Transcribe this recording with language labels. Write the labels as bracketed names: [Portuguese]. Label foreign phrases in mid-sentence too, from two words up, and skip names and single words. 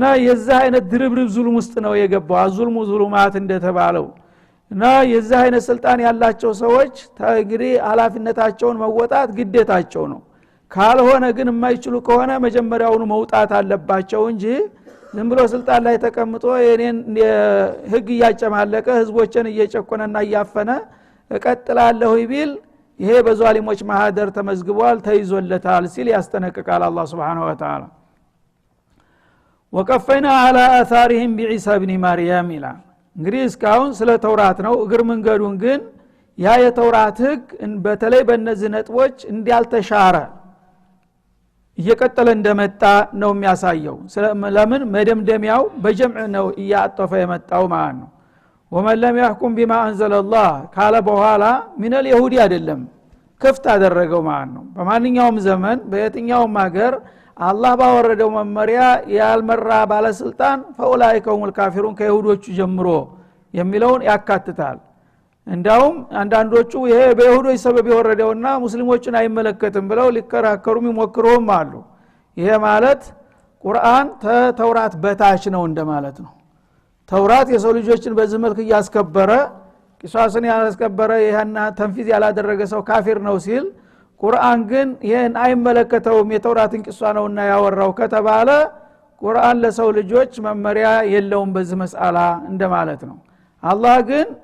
[Amharic] የዛ አይነት ድርብርብ ዙልም ውስጥ ነው የገባው [Arabic] الظلم ظلمات [Amharic] እንደተባለው እና የዛ አይነት ስልጣን ያላቸው ሰዎች እንግዲህ ኃላፊነታቸውን መወጣት ግዴታቸው ነው ካልሆነ ግን የማይችሉ ከሆነ መጀመሪያውኑ መውጣት አለባቸው እንጂ ዝም ብሎ ስልጣን ላይ ተቀምጦ የኔን ህግ ያጨማለቀ ህዝቦችን እየጨቆነና ያፈነ እቀጥላለሁ ቢል ይሄ በዛሊሞች ማህደር ተመዝግቧል ተይዞለታል ሲል ያስተነቅቃል አላህ [Arabic] سبحانه وتعالى وقفنا على آثارهم بعيسى ابن مريم إلى [Amharic] እንግዲህ እስካሁን ስለ ተውራት ነው እግር መንገዱን ግን ያ የተውራት ህግ በተለይ በእነዚህ ነጥቦች እንዲያልተሻረ እየቀጠለ እንደመጣ ነው የሚያሳየው ለምን መደምደሚያው በጀምዕ ነው ያጣፈ የመጣው ማለት ነው [Arabic] ومن لم يحكم بما انزل الله [Amharic] ካለ በኋላ ምን اليهودي አይደለም ክፍት አደረገው ማለት ነው በማንኛውም ዘመን በየትኛውም ሀገር አላህ ባወረደው መመሪያ ያልመራ ባለስልጣን [Arabic] فأولئكم الكافرون [Amharic] ከይሁዶቹ ጀምሮ የሚለውን ያካትታል እንዳውም አንዳንዶቹ ይሄ በይሁዶች ሰበብ የወረደውና ሙስሊሞችን አይመለከትም ብለው ሊከራከሩም ይሞክሩም አሉ ይሄ ማለት ቁርአን ተውራት በታች ነው እንደማለት ነው ተውራት የሰው ልጆችን በዚህ መልኩ ያስከበረ ቂሳስን ያስከበረ ይሄና ተንፊዝ ያላደረገ ሰው ካፊር ነው ሲል ቁርአን ግን ይሄን አይመለከተውም የተውራትን ቂሷ ነውና ያወራው ከተባለ ቁርአን ለሰው ልጆች መመሪያ የለውም በዚህ መስአላ እንደማለት ነው አላህ ግን